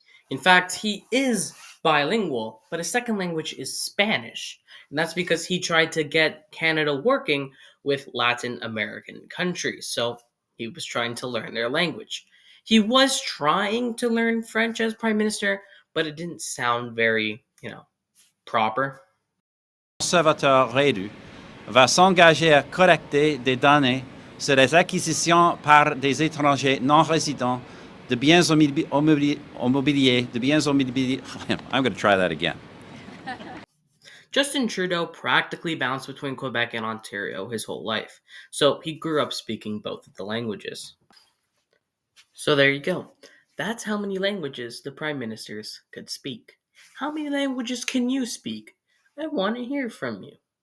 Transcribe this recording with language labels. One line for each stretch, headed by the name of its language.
English: In fact, he is bilingual, but his second language is Spanish. And that's because he tried to get Canada working with Latin American countries. So he was trying to learn their language. He was trying to learn French as prime minister, but it didn't sound very, proper.
French: Conservateur réélu va s'engager à collecter des données sur les acquisitions par des étrangers non résidents de biens immobiliers,
English: I'm going to try that again. Justin Trudeau practically bounced between Quebec and Ontario his whole life, so he grew up speaking both of the languages. So there you go. That's how many languages the prime ministers could speak. How many languages can you speak? I want to hear from you.